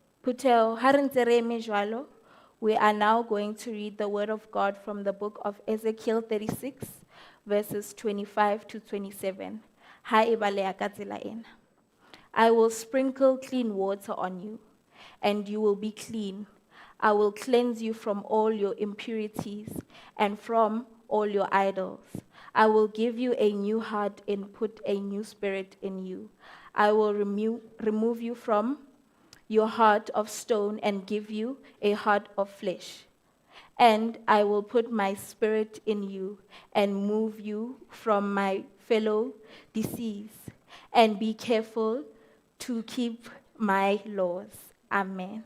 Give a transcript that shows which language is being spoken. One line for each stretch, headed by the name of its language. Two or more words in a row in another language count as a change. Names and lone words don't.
Southern Sotho: Puteo, ha re ntse re eme jwalo,
English: we are now going to read the word of God from the book of Ezekiel 36, verses 25 to 27.
Southern Sotho: Ha e baleha ka tsela ena.
English: I will sprinkle clean water on you, and you will be clean. I will cleanse you from all your impurities and from all your idols. I will give you a new heart and put a new spirit in you. I will remove you from your heart of stone and give you a heart of flesh. And I will put my spirit in you and move you from my fellow disease. And be careful to keep my laws. Amen.